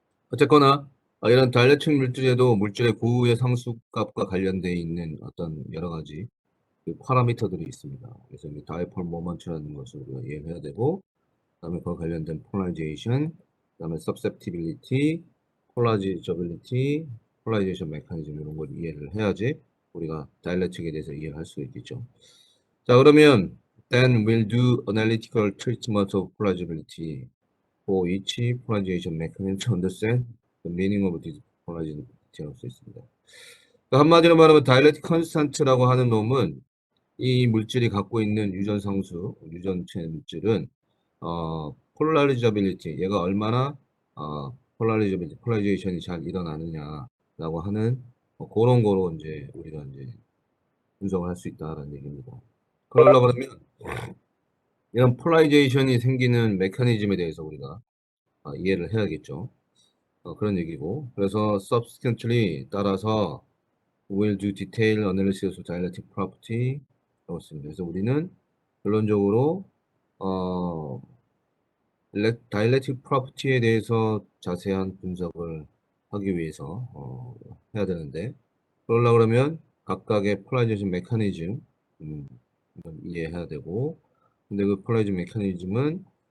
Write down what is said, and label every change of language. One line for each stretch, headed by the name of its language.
Korean: 어쨌거나 이런 다이엘렉트릭 물질에도 물질의 고유의 상수값과 관련되어 있는 어떤 여러 가지 그 파라미터들이 있습니다. 그래서 이 다이폴 모먼트라는 것을 우리가 이해해야 되고, 그다음에 그와 관련된 폴라리제이션, 그다음에 서셉티빌리티, 폴라리저빌리티, 폴라리제이션 메커니즘 이런 걸 이해를 해야지 우리가 다이엘렉트릭에 대해서 이해를 할 수 있겠죠. 자, 그러면
English: then we'll do analytical treatment of polarizability for each polarization mechanism to understand the meaning of this polarizability
Korean: 라고 써 있습니다. 그러니까 한마디로 말하면 다이엘렉트릭 컨스턴트라고 하는 놈은 이 물질이 갖고 있는 유전체 물질은 폴라리저빌리티, 얘가 얼마나 폴라리제이션이 잘 일어나느냐라고 하는 그런 거로 이제 우리가 이제 분석을 할 수 있다는 얘기입니다. 그러려고 그러면 이런 폴라리제이션이 생기는 메커니즘에 대해서 우리가 이해를 해야겠죠. 그런 얘기고, 그래서
English: subsequently
Korean: 따라서
English: will do detailed analysis of dielectric property
Korean: 라고 씁니다. 그래서 우리는 결론적으로 어, 다이렉틱 프로퍼티에 대해서 자세한 분석을 하기 위해서 해야 되는데, 그러려고 그러면 각각의 폴라리제이션 메커니즘 이건 이해해야 되고, 근데 그 폴라리제이션 메커니즘은